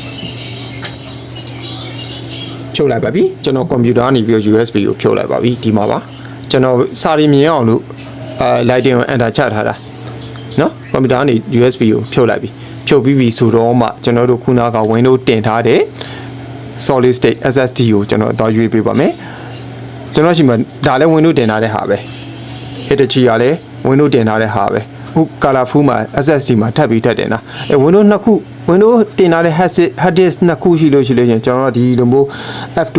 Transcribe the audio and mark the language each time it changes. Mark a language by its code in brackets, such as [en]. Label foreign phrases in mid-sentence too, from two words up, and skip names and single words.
[my] ဖြုတ်လိုက်ပါပြီကျွန်တော်ကွန်ပျူတာကနေပြီးတော့ USB ကိုဖြုတ်လိုက်ပါပြီဒီမှာပါကျွန်တော်စာရီမြင်အောင်လို့lighting ကို enter ချထားတာเนาะကွန်ပျူတာကနေ USB ကိုဖြုတ်လိုက်ပြီဖြုတ်ပြီးပြီဆိုတော့မှကျွန်တော်တို့ခုနက Windows တင်ထားတဲ့ [en] solid state SSD [my] ကိုကျွန်တော်တော့ရွေးပေး ပါမယ်ကျွန်တော်ရှိမှဒါလည်း Windows တင်ထားတဲ့ဟာပဲ Hitachi ကလည်း Windows တင်ထားတဲ့ဟာပဲအခု colorful မှာ SSD မှာထပ်ပြီးတက်တင်တာWindows နှစ်ခု Windows တင်ထားတဲ့ [en] hard disk [my] နှစ်ခုရှိလို့ကျွန်တော်ဒီလိုမျိုး F12